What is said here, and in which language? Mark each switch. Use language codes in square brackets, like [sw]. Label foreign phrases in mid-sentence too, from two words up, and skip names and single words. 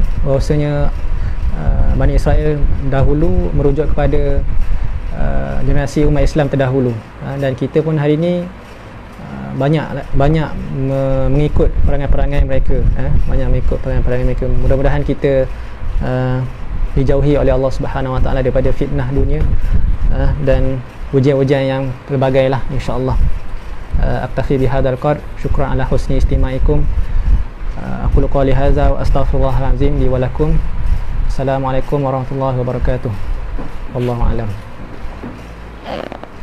[ms] bahawasanya Bani Israel dahulu merujuk kepada generasi umat Islam terdahulu, dan kita pun hari ini banyak mengikut perangai-perangai mereka, Mudah-mudahan kita dijauhi oleh Allah [ar] سبحانه وتعالى [ms] daripada fitnah dunia dan ujian-ujian yang pelbagai lah, insya-Allah. [ar] أكتفي بهذا القدر، شكرا على حسن استماعكم. أقول قولي هذا وأستغفر الله العظيم لي ولكم. السلام عليكم ورحمة الله وبركاته. والله أعلم.